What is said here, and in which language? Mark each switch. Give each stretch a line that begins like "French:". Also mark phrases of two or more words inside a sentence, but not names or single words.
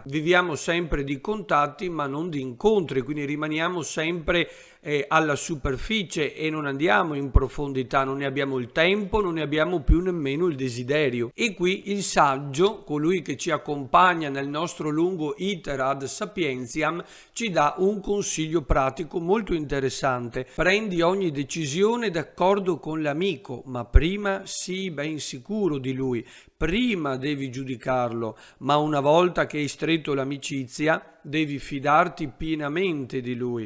Italian: Viviamo sempre di contatti ma non di incontri, quindi rimaniamo sempre alla superficie e non andiamo in profondità, non ne abbiamo il tempo, non ne abbiamo più nemmeno il desiderio. E qui il saggio, colui che ci accompagna nel nostro lungo
Latin: iter ad sapientiam,
Italian: ci dà un consiglio pratico molto interessante. Prendi ogni decisione d'accordo con l'amico, ma prima sii ben sicuro di lui. Prima devi giudicarlo, ma una volta che hai stretto l'amicizia, devi fidarti pienamente di lui.